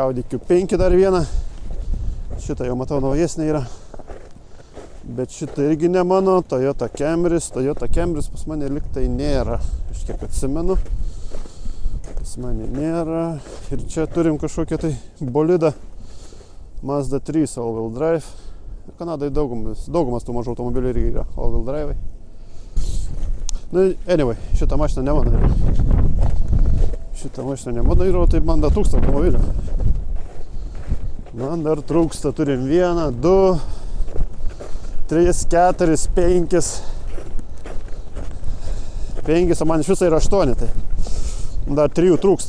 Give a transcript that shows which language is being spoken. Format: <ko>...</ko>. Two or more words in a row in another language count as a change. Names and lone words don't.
<lt>Audi Q5 dar vieną, šitą jau matau naujesnė yra, bet šitą irgi ne mano, Toyota Camrys pas mane liktai nėra, aš kiek atsimenu, pas mane nėra, ir čia turim kažkokią tai bolidą, Mazda 3</lt> <en>all-wheel drive,</en> <lt>Kanadai daugumas tų mažų automobilių irgi yra</lt> <en>all-wheel drive.</en> <lt>Nu, anyway, šitą mašiną ne mano yra. Šitą mašiną ne mano yra, tai man dar trūksta automobilių. Man dar trūksta, turim 1, 2, 3, 4, 5. 5, o man iš viso yra 8, tai dar 3 trūksta.</lt>